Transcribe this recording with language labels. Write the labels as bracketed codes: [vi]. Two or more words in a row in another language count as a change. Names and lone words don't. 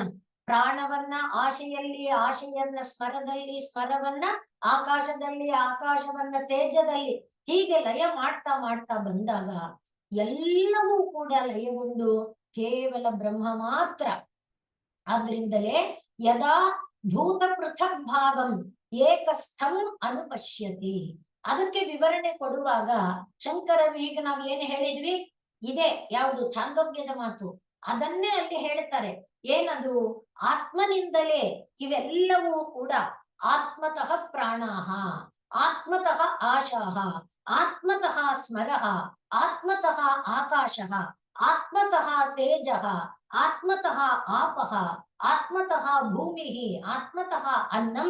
[kn] ಪ್ರಾಣವನ್ನ ಆಶೆಯನ್ನ ಸ್ಮರದಲ್ಲಿ, ಸ್ಮರವನ್ನ ಆಕಾಶದಲ್ಲಿ, ಆಕಾಶವನ್ನ ತೇಜದಲ್ಲಿ, ಹೀಗೆ ಲಯ ಮಾಡ್ತಾ ಬಂದಾಗ ಎಲ್ಲವೂ ಕೂಡ ಲಯಗೊಂಡು ಕೇವಲ ಬ್ರಹ್ಮ ಮಾತ್ರ. [sa] ಆದ್ರಿಂದಲೇ ಯದಾ ಭೂತ ಪೃಥಕ್ ಭಾವಂ ಏಕಸ್ಥಂ ಅನುಪಶ್ಯತಿ. [kn] ಅದಕ್ಕೆ ವಿವರಣೆ ಕೊಡುವಾಗ ಶಂಕರರು, ಈಗ ನಾವು ಏನು ಹೇಳಿದ್ವಿ, ಇದೆ ಯಾವುದು ಛಾಂದೋಗ್ಯದ ಮಾತು, ಅದನ್ನೇ ಅಲ್ಲಿ ಹೇಳ್ತಾರೆ. ಏನದು? ಆತ್ಮನಿಂದಲೇ ಇವೆಲ್ಲವೂ ಕೂಡ [sa] ಆತ್ಮತಃ ಪ್ರಾಣಾಹ, ಆತ್ಮತಃ ಆಶಾಹ, ಆತ್ಮತಃ ಸ್ಮರಃ, ಆತ್ಮತಃ ಆಕಾಶಃ, ಆತ್ಮತಃ ತೇಜಃ, ಆತ್ಮತಃ ಆಪಃ, ಆತ್ಮತಃ ಭೂಮಿ, ಆತ್ಮತಃ ಅನ್ನಂ.